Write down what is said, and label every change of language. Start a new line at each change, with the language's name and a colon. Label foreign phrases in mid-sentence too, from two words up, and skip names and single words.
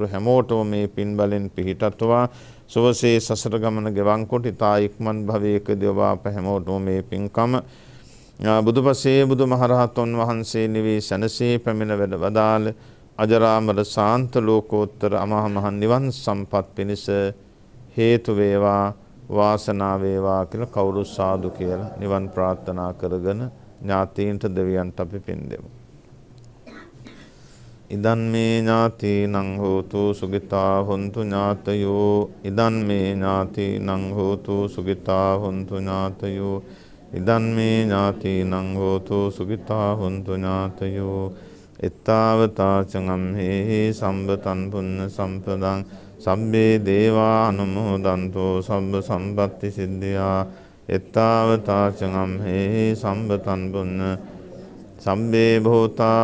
Sinhala: හැමෝටම මේ පින් බලෙන් පිහිටත්වා සුවසේ සසර ගමන ගෙවන් කොට තා ඉක්මන් භවයකදී ඔබ අප හැමෝටම මේ පින්කම බුදුපසේ බුදු මහරහතන් වහන්සේ නිවී සැනසී පැමිණ වැඩ වදාළ අජරාමර ශාන්ත ලෝකෝත්තර අමහ මහ නිවන් සම්පත් පිණිස හේතු වේවා වාසනාව වේවා කියලා කවුරු සාදු කියලා නිවන් ප්‍රාර්ථනා කරගෙන ඥාතීන්ට දෙවියන්ට අපි පින් දෙමු.
Pali: ඉදන් මේ ඥාතීනං හෝතු සුගිතා හොන්තු ඥාතයෝ ඉදන් මේ ඥාතීනං හෝතු සුගිතා හොන්තු ඥාතයෝ ඉදන් මේ ඥාතීනං හෝතු සුගිතා හොන්තු ඥාතයෝ එත්තාවතාචංගම්හි සම්බතන් පුන්න සම්පදං සබ්බේ දේවා අනුමෝදන්තෝ සබ්බ සම්පත්ති සිද්ධියා එත්තාවතාචංගම්හි සම්බතන් පුන්න සබ්බේ භූතා